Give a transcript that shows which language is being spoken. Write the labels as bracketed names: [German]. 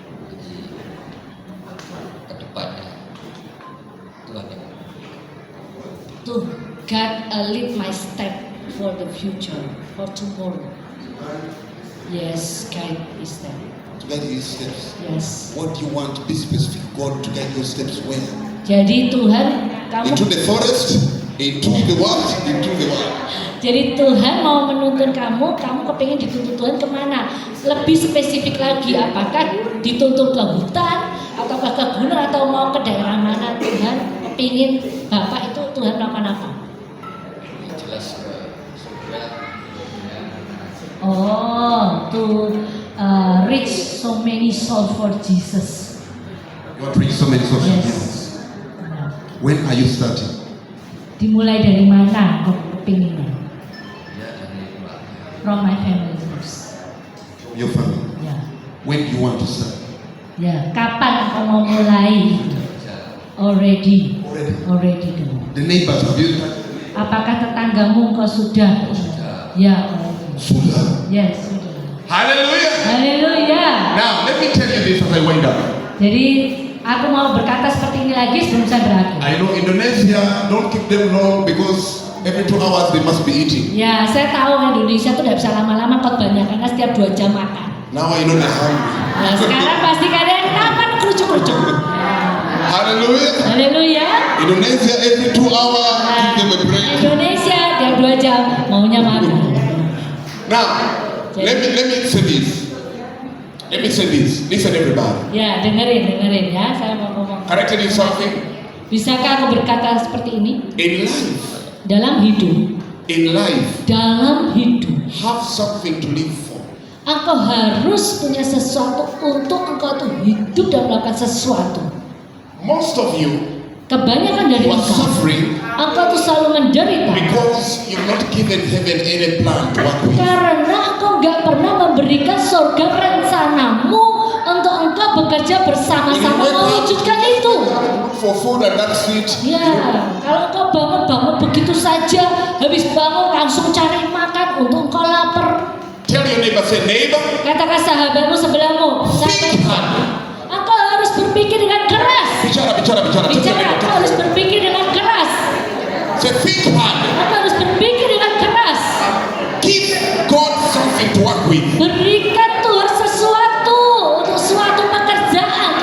[Indonesian] Jadi ke depannya Tuhan yang [English] To God lead my step for the future, for tomorrow. Yes, guide my step. To guide your steps. Yes. What do you want? Be specific. God to guide your steps where? [Indonesian] Jadi Tuhan, kamu. [English] Into the forest, into the what? Into the what? [Indonesian] Jadi Tuhan mau menuntun kamu kepingin dituntun Tuhan kemana? Lebih spesifik lagi, apakah dituntun ke hutan, ataukah ke gunung, atau mau ke daerah mana Tuhan kepingin Bapak itu Tuhan melakukan apa? jelas ke surga. [English] Oh, to reach so many souls for Jesus. You want to reach so many souls. Yes. When are you starting? [Indonesian] Dimulai dari mana kau kepinginnya? Ya dari keluarga. [English] From my family first. From your family. [Indonesian] Ya. [English] When do you want to start? [Indonesian] Ya. Kapan kau mau mulai? [English] Already. Already [Indonesian] dulu. [English] The neighbors, have you started? [Indonesian] Apakah tetanggamu kau sudah? [English] Ya. Already. [Indonesian] Sudah. [English] Yes. [Indonesian] Sudah. [English] Hallelujah. [Indonesian] Haleluya. [English] Now let me tell you this as I wind up. [Indonesian] Jadi aku mau berkata seperti ini lagi sebelum saya berakhir. [English] I know Indonesia, don't keep them long because every 2 hours they must be eating. [Indonesian] Ya, saya tahu Indonesia tuh tidak bisa lama-lama khotbahnya karena setiap 2 jam makan. [English] Now I know they're hungry. [Indonesian] Nah, sekarang pasti kalian kapan kerucuk-kerucuk. [English] Hallelujah. [Indonesian] Haleluya. [English] Indonesia every 2 hours [Indonesian] Nah, [English] give them a break. [Indonesian] Indonesia tiap 2 jam maunya makan. [English] Now let me say this. Let me say this. Listen everybody. [Indonesian] Ya, dengerin ya, saya mau ngomong. [English] Can I tell you something? [Indonesian] Bisakah aku berkata seperti ini? [English] In life, [Indonesian] Dalam hidup, [English] have something to live for. [Indonesian] engkau harus punya sesuatu untuk engkau tuh hidup dan melakukan sesuatu. [English] Most of you [Indonesian] Kebanyakan dari [English] are [Indonesian] engkau, [English] suffering [Indonesian] engkau tuh selalu menderita [English] because you've not given heaven any plan to work with. [Indonesian] karena engkau nggak pernah memberikan surga rencanamu untuk engkau bekerja bersama-sama mewujudkan itu. [English] Look for food and that's it. [Indonesian] Ya, kalau engkau bangun begitu saja, habis bangun langsung cari makan untuk engkau lapar. [English] Tell your neighbor, say neighbor, [Indonesian] Katakan sahabatmu sebelahmu, [English] think hard. [Indonesian] engkau harus berpikir dengan keras. Bicara. Engkau harus berpikir dengan keras. [English] Say think hard. [Indonesian] Engkau harus berpikir dengan keras. [English] Give God something to work with. [Indonesian] Berikan Tuhan sesuatu untuk suatu pekerjaan.